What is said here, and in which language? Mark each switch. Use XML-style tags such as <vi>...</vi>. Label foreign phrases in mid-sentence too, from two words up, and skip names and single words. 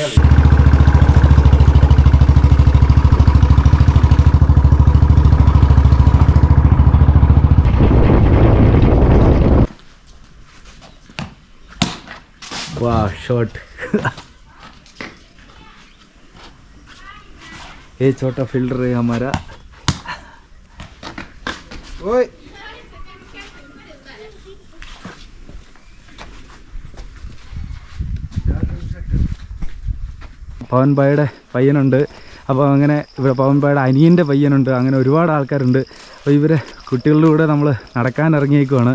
<hi>वाह शॉट. ये छोटा फिल्टर है हमारा.</hi> <ml>ओए പവൻ ഭായിയുടെ പയ്യനുണ്ട്. അപ്പോൾ അങ്ങനെ ഇവിടെ പവൻ ഭായിയുടെ അനിയൻ്റെ പയ്യനുണ്ട്. അങ്ങനെ ഒരുപാട് ആൾക്കാരുണ്ട്. അപ്പോൾ ഇവരെ കുട്ടികളുടെ കൂടെ നമ്മൾ നടക്കാൻ ഇറങ്ങിയേക്കുവാണ്.</ml>